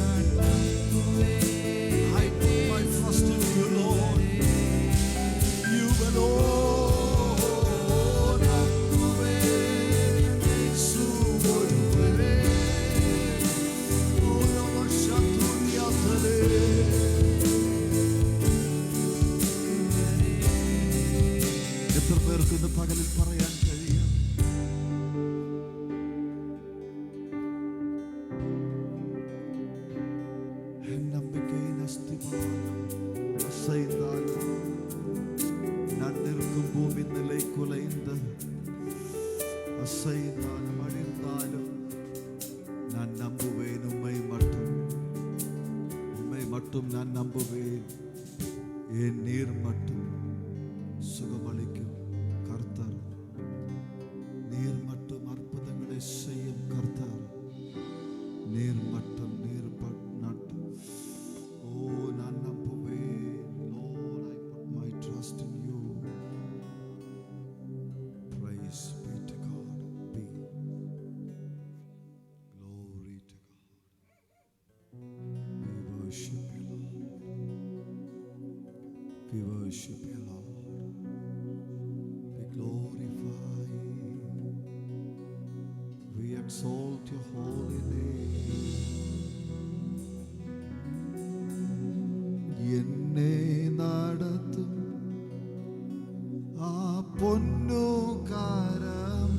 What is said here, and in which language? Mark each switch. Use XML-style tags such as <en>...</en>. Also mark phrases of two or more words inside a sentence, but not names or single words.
<en>I put my trust in you, Lord. You alone.</en> <ta>நம்புவேன் இயேசு ஒருவரே. உலக சத்துரியாதலே.</ta> <ml>എത്ര പേർക്ക് ഇന്ന് പകലിൽ പറയാൻ കഴിയും?</ml> <ta>என் நம்பிக்கையின் அஸ்திபாரம் அசைந்தாலும் நான் நிற்கும் பூமி நிலை குலைந்து அசைந்தாலும் அழிந்தாலும் நான் நம்புவேன் உம்மை மட்டும் நான் நம்புவேன். என் நீர் மட்டும் சுகமளிக்கும் கர்த்தர். நீர் மட்டும் அற்புதங்களை செய்யும் கர்த்தர். நீர் மட்டும் ஓ நான் நம்புவேன்.</ta> <en>Lord, I put my trust in you. Praise be to God. Be glory to God. We worship you, Lord. We worship you, Lord. We glorify you. We exalt your holy name.</en> <ml>എന്നെ നടത്തും ആ പൊന്നുകാര</ml>